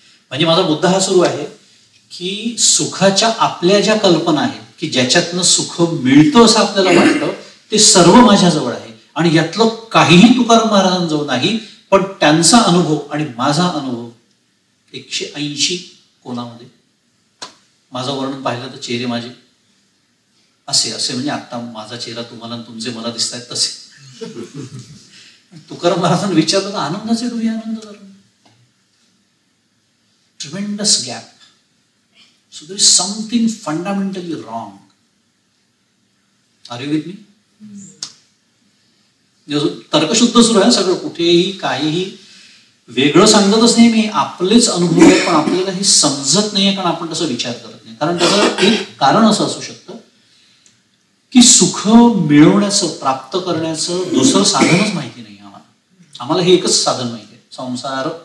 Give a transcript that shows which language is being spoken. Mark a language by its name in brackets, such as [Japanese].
[Marathi] म्हणजे माझा मुद्दा हा सुरू आहे की सुखाच्या आपल्या ज्या कल्पना आहेत की ज्याच्यातनं सुख मिळतं असं आपल्याला वाटतं ते सर्व माझ्याजवळ आहे आणि यातलं काहीही तुकाराम महाराजांजवळ नाही, पण त्यांचा अनुभव आणि माझा अनुभव 180 कोणामध्ये. माझं वर्णन पाहिलं तर चेहरे माझे असे असे म्हणजे आता माझा चेहरा तुम्हाला तुमचे मला दिसत आहेत तसे. तुकाराम महाराजांनी विचारलं तर आनंदाचे डोळे आनंद धरून. [English] Tremendous gap. So there is something fundamentally wrong. Are you with me? [Marathi] तर्कशुद्ध सुरू आहे सगळं, कुठेही काहीही वेगळं सांगतच नाही मी, आपलेच अनुभव आहे, पण आपल्याला हे समजत नाहीये कारण आपण तसं विचार करत नाही. कारण त्याचं एक कारण असं असू शकतं की सुख मिळवण्याचं प्राप्त करण्याचं दुसरं साधनच माहिती नाही आम्हाला हे एकच साधन माहिती आहे, संसार.